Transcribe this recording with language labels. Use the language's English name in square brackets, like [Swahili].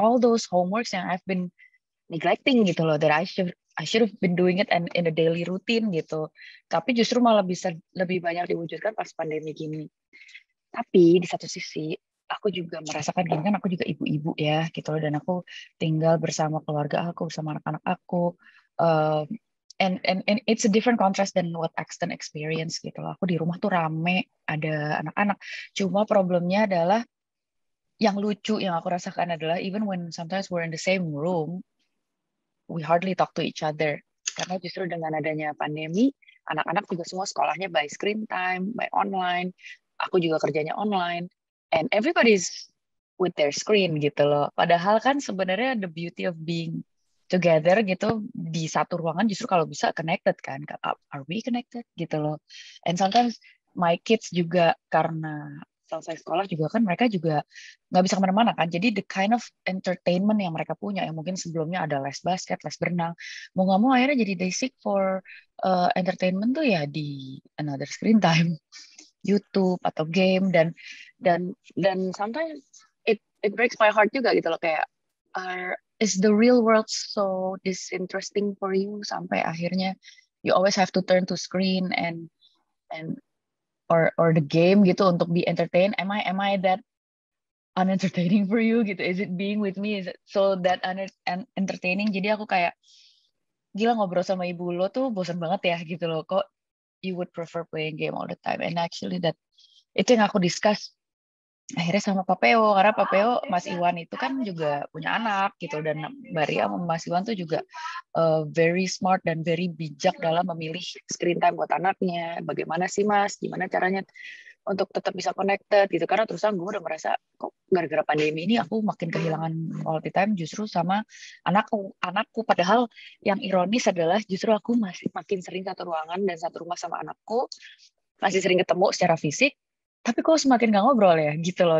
[English] All those homeworks yang I've been neglecting gitu loh, that I should have been doing it and in a daily routine gitu. [Indonesian] Tapi justru malah bisa lebih banyak diwujudkan pas pandemi gini. Tapi di satu sisi aku juga merasakan gini, kan aku juga ibu-ibu ya gitu loh, dan aku tinggal bersama keluarga aku, sama anak-anak aku. [English] And it's a different contrast than what Axton experience gitu loh. [Indonesian] Aku di rumah tuh rame, ada anak-anak. Cuma problemnya adalah yang lucu yang aku rasakan adalah [English] even when sometimes we're in the same room, we hardly talk to each other. [Indonesian] Karena justru dengan adanya pandemi, anak-anak juga semua sekolahnya [English] by screen time, by online. [Indonesian] Aku juga kerjanya online. [English] And everybody's with their screen gitu loh. [Indonesian] Padahal kan sebenarnya [English] the beauty of being together [Indonesian] gitu di satu ruangan justru kalau bisa connected kan. [English] Are we connected gitu loh. And sometimes my kids [Indonesian] juga karena selesai sekolah juga kan mereka juga nggak bisa kemana-mana kan. Jadi [English] the kind of entertainment [Indonesian] yang mereka punya yang mungkin sebelumnya ada les basket, les berenang, mau nggak mau akhirnya jadi [English] they seek for entertainment [Indonesian] tuh ya di another screen time, YouTube atau game dan [English] sometimes it breaks my heart [Indonesian] juga gitu loh, kayak [English] is the real world so disinteresting for you [Indonesian] sampai akhirnya [English] you always have to turn to screen and or the game gitu untuk be entertained? Am I that unentertaining for you gitu? Is it being with me? Is it so that entertaining? [Indonesian] Jadi aku kayak gila, ngobrol sama ibu lo tuh bosan banget ya gitu loh. [English] Kok you would prefer playing game all the time? [Indonesian] And actually itu yang aku discuss akhirnya sama Papeo, karena Papeo Mas Iwan itu kan juga punya anak gitu, dan Mbak Ria sama Mas Iwan tuh juga very smart dan very bijak dalam memilih screen time buat anaknya. Bagaimana sih Mas, gimana caranya untuk tetap bisa connected gitu, karena terus terang gue udah merasa kok gara-gara pandemi ini aku makin kehilangan quality time justru sama anakku, padahal yang ironis adalah justru aku masih makin sering satu ruangan dan satu rumah sama anakku, masih sering ketemu secara fisik, tapi kok semakin gak ngobrol ya gitu loh.